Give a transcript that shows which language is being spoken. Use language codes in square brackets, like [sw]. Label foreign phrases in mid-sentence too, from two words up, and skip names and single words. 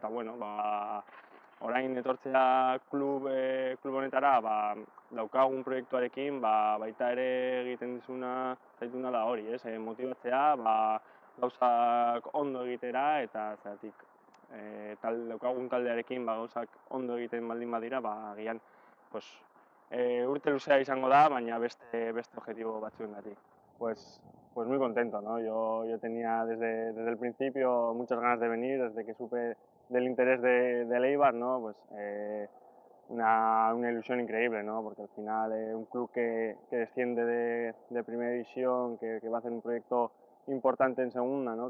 [eu] Eta orain etortzea klub honetara daukagun proiektuarekin baita ere egiten zaituna da hori, ez? Motibatzea gauzak ondo egitera, eta zeratik daukagun taldearekin gauzak ondo egiten baldin badira, agian urte luzea izango da, baina beste objetibo batzuengatik. [es] Pues muy contento, ¿no? Yo tenía desde el principio muchas ganas de venir, desde que supe del interés de Eibar, ¿no? Una ilusión increíble, ¿no? Porque al final un club que desciende de primera división, que va a hacer un proyecto importante en segunda, ¿no?